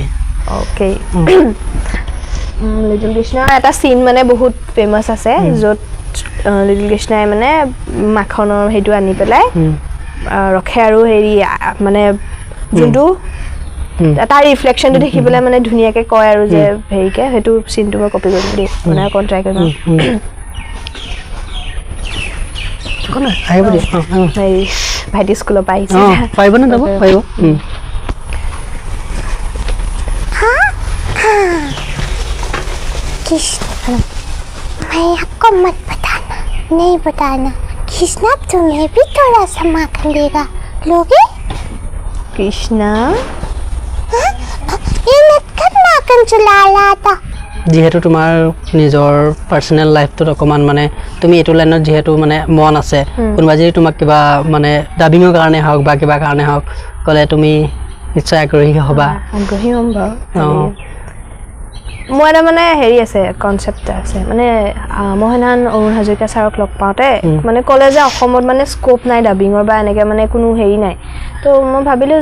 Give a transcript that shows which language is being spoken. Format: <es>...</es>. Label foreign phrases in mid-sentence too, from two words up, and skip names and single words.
<as>অ'কে লিটিল কৃষ্ণৰ এটা চিন মানে বহুত ফেমাছ আছে য'ত লিটিল কৃষ্ণাই মানে মাখনৰ সেইটো আনি পেলাই ৰখে আৰু হেৰি মানে যোনটো তাৰ ৰিফ্লেকশ্যনটো দেখি পেলাই মানে ধুনীয়াকৈ কয় আৰু যে হেৰিকে সেইটো চিনটো মই কপি কৰিম দেই মানে অকণ ট্ৰাই কৰিম হেৰি ভাইটি স্কুলৰ পৰা আহিছে পাৰিব নে যাব পাৰিব</as> <hi>कृष्ण मैं आपको मत बताना नहीं बताना कृष्णा तुम्हें भी थोड़ा सा माखन देगा लोगे</hi> <as>কৃষ্ণা</as> <hi>ये नटखट माखन चला रहा था</hi> <as>যিহেতু তোমাৰ নিজৰ</as> <en>personal life</en> <as>অকণমান মানে তুমি এইটো লাইনত যিহেতু মানে মন আছে কোনোবা যদি তোমাক কিবা মানে ডাবিঙৰ কাৰণে হওক বা কিবা কাৰণে হওক ক'লে তুমি নিশ্চয় আগ্ৰহী হ'বা আগ্ৰহী হ'ম বাৰু মোৰ এটা মানে হেৰি আছে কনচেপ্ট আছে মানে মই সেইদিনাখন অৰুণ হাজৰিকা ছাৰক লগ পাওঁতে মানে ক'লে যে অসমত মানে স্ক'প নাই ডাবিঙৰ বা এনেকৈ মানে কোনো হেৰি নাই তো মই ভাবিলোঁ</as>